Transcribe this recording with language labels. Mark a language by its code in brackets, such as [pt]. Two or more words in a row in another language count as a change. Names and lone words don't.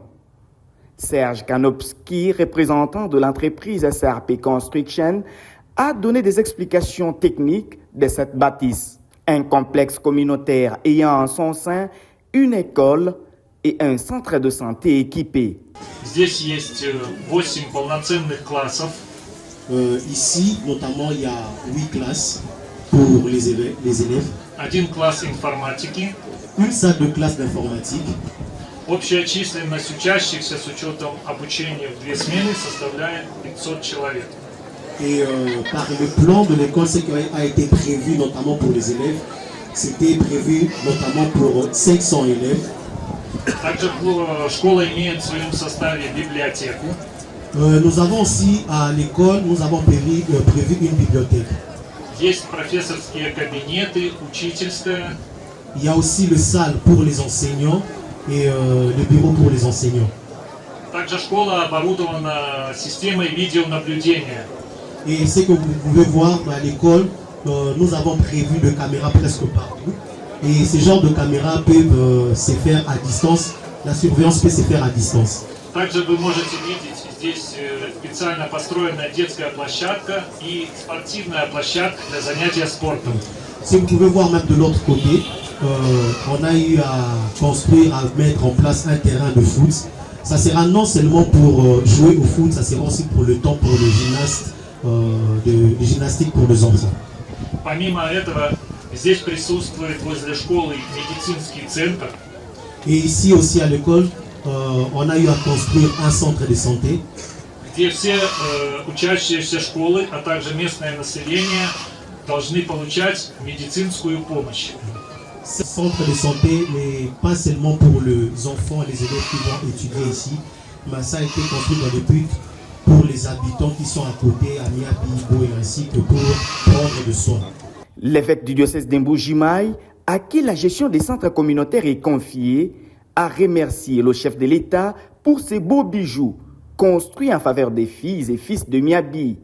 [fr] Serge Kanopski, représentant de l'entreprise SRP Construction, a donné des explications techniques de cette bâtisse. Un complexe communautaire ayant en son sein une école et un centre de santé équipé. [ru] Здесь есть 8 полноценных классов. [fr] Ici, notamment, il y a 8 classes pour les élèves. [ru] Один класс информатики. [fr] Une salle de classe d'informatique. [ru] Общая численность учащихся с учетом обучения в 2 смены составляет 500 человек. [fr] Et par le plan de l'école, ce qui a été prévu notamment pour les élèves, c'était prévu notamment pour 500 élèves. [ru] Также школа имеет в своем составе библиотеку. [fr] Nous avons aussi à l'école, nous avons prévu une bibliothèque. [ru] Есть профессорские кабинеты, учительская. [fr] Il y a aussi le salle pour les enseignants et le bureau pour les enseignants. [ru] Также школа оборудована системой видеонаблюдения. [fr] Et ce que vous pouvez voir à l'école, nous avons prévu des caméras presque partout. Et ce genre de caméras peuvent se faire à distance. La surveillance peut se faire à distance. [ru] Также вы можете видеть здесь специально построенная детская площадка и спортивная площадка для занятия спортом. [fr] Si vous pouvez voir même de l'autre côté, on a eu à construire, à mettre en place un terrain de foot. Ça sera non seulement pour jouer au foot, ça sera aussi pour le temps pour les gymnastes, de gymnastique pour les enfants. [ru] Помимо этого, здесь присутствует возле школы медицинский центр. [fr] Et ici aussi à l'école, on a eu à construire un centre de santé. [ru] Где все учащиеся школы, а также местное население должны получать медицинскую помощь. [fr] Ce centre de santé n'est pas seulement pour les enfants et les élèves qui vont étudier ici, mais ça a été construit dans le but pour les habitants qui sont à côté, à Miabi, Boé, ainsi que pour prendre de soins. L'évêque du diocèse d'Mbujimayi, à qui la gestion des centres communautaires est confiée, a remercié le chef de l'État pour ces beaux bijoux construits en faveur des filles et fils de Miabi.